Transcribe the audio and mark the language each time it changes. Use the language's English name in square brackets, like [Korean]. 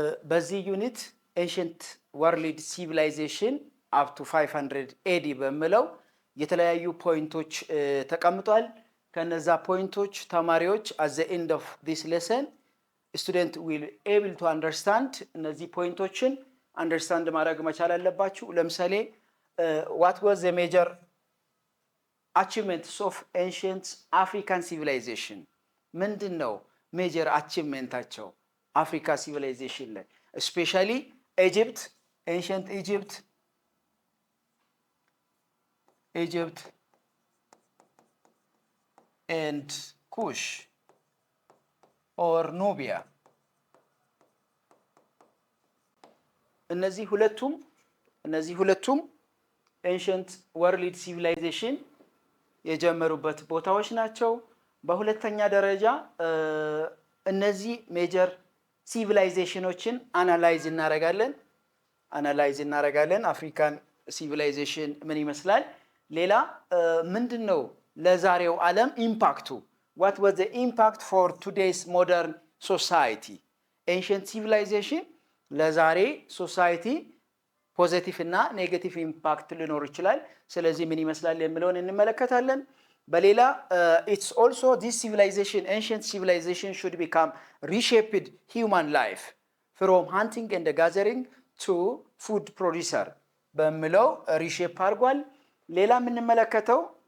[Amharic] በዚህ ዩኒት ኤንሽንት ወርልድ ሲቪላይዜሽን አፕ ቱ 500 ኤዲ በሚለው የተለያዩ ፖይንቶች ተቀምጧል። ከነዛ ፖይንቶች ተማሪዎች [English] at the end of this lesson student will able to understand [Amharic] እነዚህ ፖይንቶችን አንደርስታንድ ማድረግ መቻል አለባችሁ። ለምሳሌ [English] what was the major achievements of ancient African civilization? [Amharic] ምንድነው ሜጀር አቺቭመንታቸው አፍሪካ ሲቪላይዜሽን ላይ [English] especially Egypt, ancient Egypt and Kush or Nubia. [Amharic] እነዚህ ሁለቱም ኤንሸንት ወርልድ ሲቪላይዜሽን የጀመሩበት ቦታዎች ናቸው። በሁለተኛ ደረጃ እነዚህ ሜጀር ሲቪላይዜሽኖችን አናላይዝ እናደርጋለን። አፍሪካን ሲቪላይዜሽን ምን ይመስላል? ሌላ ምንድነው ለዛሬው ዓለም ኢምፓክቱ? [English] what was the impact for today's modern society? [Amharic] ancient civilization ለዛሬ ሶሳይቲ ፖዚቲቭ እና ኔጌቲቭ ኢምፓክት ሊኖር ይችላል። ስለዚህ ምን ይመስላል የሚለውን እንመለከታለን። በሌላ [English] it's also this civilization, ancient civilization should become reshaped human life from hunting and gathering to food producer [Amharic] በሚለው ሪሼፕ አድርጓል። ሌላ የምንመለከተው